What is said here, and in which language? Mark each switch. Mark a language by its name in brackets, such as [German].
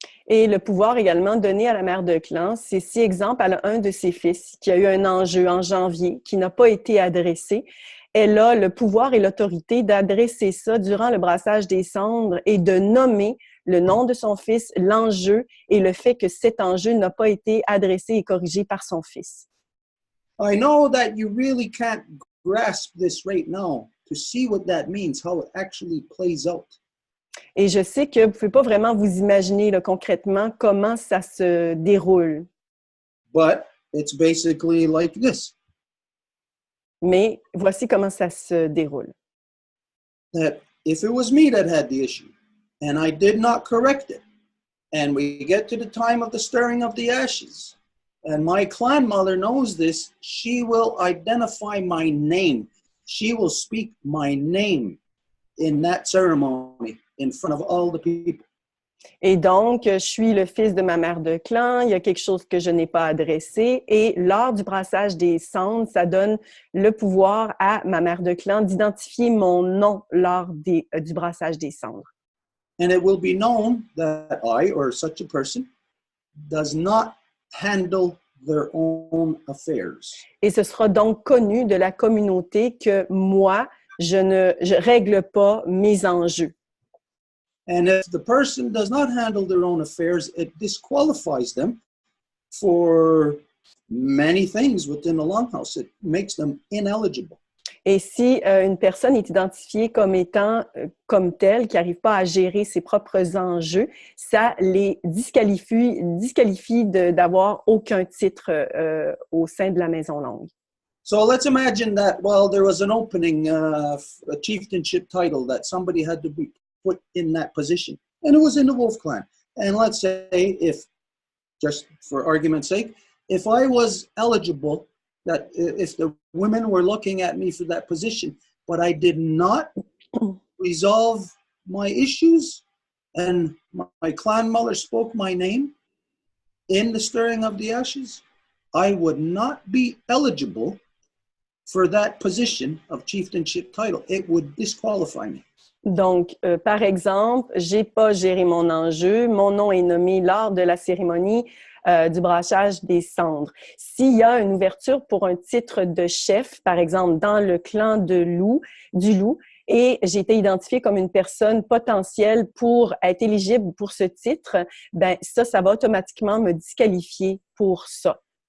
[French] Et le pouvoir également donné à la mère de clan, c'est si, exemple, elle a un de ses fils qui a eu un enjeu en janvier qui n'a pas été adressé. Elle a le pouvoir et l'autorité d'adresser ça durant le brassage des cendres et de nommer le nom de son fils, l'enjeu et le fait que cet enjeu n'a pas été adressé et corrigé par son fils. [English] I know that you really can't grasp this right now to see what that means, how it actually plays out. [French] Et je sais que vous ne pouvez pas vraiment vous imaginer là, concrètement comment ça se déroule. [English] But it's basically like this. [French] Mais voici comment ça se déroule. [English] That if it was me that had the issue and I did not correct it, and we get to the time of the stirring of the ashes, and my clan mother knows this, she will identify my name. She will speak my name in that ceremony in front of all the people. [French] Et donc, je suis le fils de ma mère de clan, il y a quelque chose que je n'ai pas adressé et lors du brassage des cendres, ça donne le pouvoir à ma mère de clan d'identifier mon nom lors du brassage des cendres. [English] And it will be known that I, or such a person, does not handle their own affairs. [French] Et ce sera donc connu de la communauté que moi, je règle pas mes enjeux. [English] And if the person does not handle their own affairs, it disqualifies them for many things within the longhouse. It makes them ineligible. [French] Et si une personne est identifiée comme étant comme telle, qui n'arrive pas à gérer ses propres enjeux, ça les disqualifie d'avoir aucun titre au sein de la Maison Longue. [English] So let's imagine that while there was an opening, a chieftainship title that somebody had to be put in that position, and it was in the Wolf clan. And let's say if, just for argument's sake, if I was eligible, that if the women were looking at me for that position, but I did not resolve my issues, and my clan mother spoke my name in the stirring of the ashes, I would not be eligible for that position of chieftainship title. It would disqualify me. [French] Donc, par exemple, j'ai pas géré mon enjeu, mon nom est nommé lors de la cérémonie du brassage des cendres. S'il y a une ouverture pour un titre de chef, par exemple, dans le clan du loup, et j'ai été identifiée comme une personne potentielle pour être éligible pour ce titre, ben ça va automatiquement me disqualifier pour ça.